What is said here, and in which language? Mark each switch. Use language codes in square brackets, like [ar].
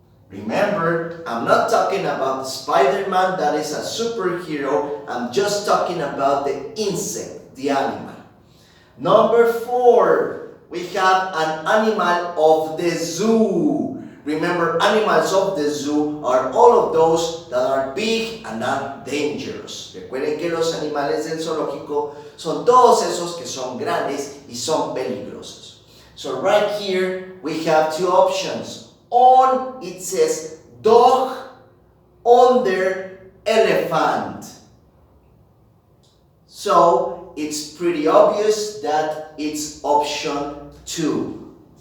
[en] Remember, I'm not talking about Spider-Man, that is a superhero. I'm just talking about the insect, the animal. Number 4, we have an animal of the zoo. Remember, animals of the zoo are all of those that are big and not dangerous. [es] Recuerden que los animales del zoológico son todos esos que son grandes y son peligrosos. [en] So right here we have two options. On it says dog, under elephant. So it's pretty obvious that it's option 2.